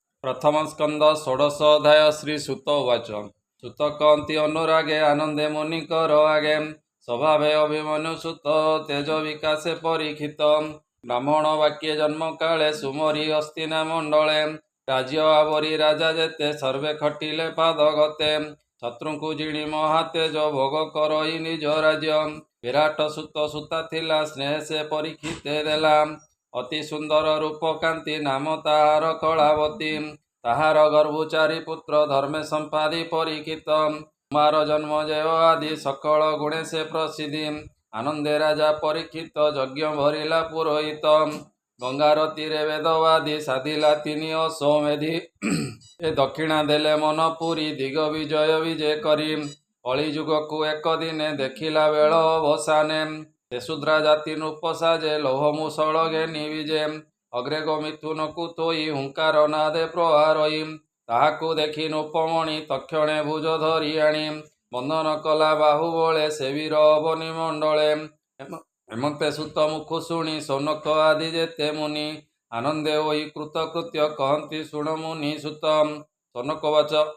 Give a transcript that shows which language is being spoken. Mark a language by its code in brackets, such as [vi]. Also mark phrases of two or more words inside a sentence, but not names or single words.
[or] ପ୍ରଥମ ସ୍କନ୍ଦ ଷୋଡଶ ଅଧ୍ୟାୟ ଶ୍ରୀ ସୁତ ଉବାଚ। ସୁତ କହନ୍ତି ଅନୁରାଗେ ଆନନ୍ଦେ ମୁନିକର ଆଗେ ସ୍ୱଭାବେ ଅଭିମନ୍ୟୁ ସୁତ ତେଜ ବିକାସେ ପରୀକ୍ଷିତ ବ୍ରାହ୍ମଣ ବାକ୍ୟେ ଜନ୍ମ କାଲେ ସୁମରୀ ହସ୍ତିନା ମଣ୍ଡଲେ ରାଜ୍ୟ ଆବରୀ ରାଜା ଯେତେ ସର୍ବେ ଖଟିଲେ ପାଦ ଗତେ ଶତ୍ରୁଙ୍କୁ ଜିଣୀ ମହାତେଜ ଭୋଗ କରଈ ନିଜ ରାଜ୍ୟ ବିରାଟ ସୁତ ସୁତା ଥିଲା ସ୍ନେହ ସେ ପରୀକ୍ଷିତେ ଦେଲା ଅତି ସୁନ୍ଦର ରୂପ କାନ୍ତି ନାମ ତାହାର କଲାବତୀ ତାହାର ଗର୍ଭଚାରୀ ପୁତ୍ର ଧର୍ମେ ସମ୍ପାଦୀ ପରୀକ୍ଷିତ କୁମାର ଜନ୍ମ ଜୟ ଆଦି ସକଲ ଗୁଣେ ସେ ପ୍ରସିଦ୍ଧି ଆନନ୍ଦେ ରାଜା ପରୀକ୍ଷିତ ଯଜ୍ଞ ଭରିଲା ପୁରୋହିତ ଗଙ୍ଗାର ତୀରେ ବେଦବାଦୀ ସାଧିଲା ତିନି ଅସୋମେଧି ଏ ଦକ୍ଷିଣା ଦେଲେ ମନ ପୁରୀ ଦିଗ ବିଜୟ ବିଜୟ କରୀ କଲୀ ଯୁଗ କୋ ଏକ ଦିନେ ଦେଖିଲା ବେଲ ଅବସାନେ ସେ ଶୂଦ୍ରା ଜାତି ନୃପସାଜେ ଲୋହ ମୁସଳ ଘେନୀ ବିଜେ ଅଗ୍ରେଗ ମିଥୁନ କୋ ତୋଈ ହୁଙ୍କାର ନାଦେ ପ୍ରହାରଈ ତାହାକୁ ଦେଖି ନୃପମଣି ତକ୍ଷଣେ ଭୁଜ ଧରି ଆଣୀ ବନ୍ଧନ କଲା ବାହୁବଲେ ସେ ବୀର ଅବନି ମଣ୍ଡଲେ ହେମନ୍ତେ ସୁତ ମୁଖୁ ଶୁଣୀ ସୌନକ ଆଦି ଯେତେ ମୁନି ଆନନ୍ଦେ ହୋଈ କୃତକୃତ୍ୟ କହନ୍ତି ଶୁଣ ମୁନି ସୁତ ସୌନକ ବାଚ